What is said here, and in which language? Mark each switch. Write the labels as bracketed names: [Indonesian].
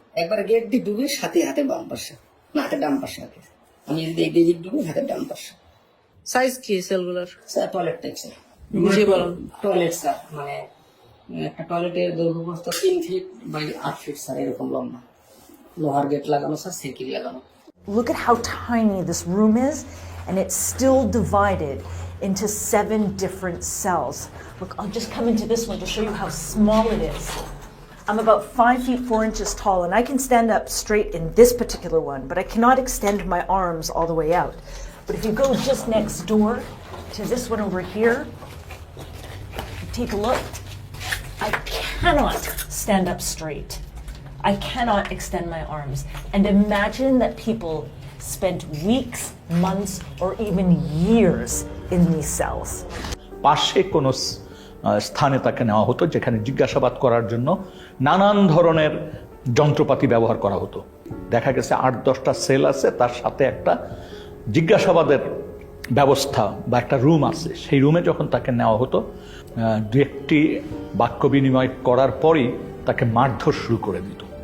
[Bangla] একবার গেট দিয়ে ডুবে সাথে হাতে বাম পাশে, না হাতে ডান পাশে হাতে, আমি যদি এদিক ডুবে হাতে ডান পাশে। সাইজ কি সেলগুলোর? স্যার টয়লেট টাইপ স্যার, বুঝিয়ে বলুন। টয়লেট স্যার, মানে একটা টয়লেটের দৈর্ঘ্য প্রস্থ 3 ফিট বাই 8 ফিট স্যার, এরকম লম্বা, লোহার গেট লাগানো স্যার, সাইকেল লাগানো। [English] Look at how tiny this room is, and it's still divided into 7 different cells. Look, I'll just come into this one to show you how small it is. I'm about 5 feet 4 inches tall, and I can stand up straight in this particular one, but I cannot extend my arms all the way out. But if you go just next door to this one over here, take a look. I cannot stand up straight. I cannot extend my arms. And imagine that people spent weeks, months, or even years in these cells. [Bangla] পাশে কোনো স্থানে তাকে নেওয়া হতো যেখানে জিজ্ঞাসাবাদ করার জন্য নানান ধরনের যন্ত্রপাতি ব্যবহার করা হতো। দেখা গেছে 8-10টা সেল আছে, তার সাথে একটা জিজ্ঞাসাবাদের ব্যবস্থা বা একটা রুম আছে। সেই রুমে যখন তাকে নেওয়া হতো, 2-1টি বাক্য বিনিময় করার পরই তাকে মারধর শুরু করে দিত।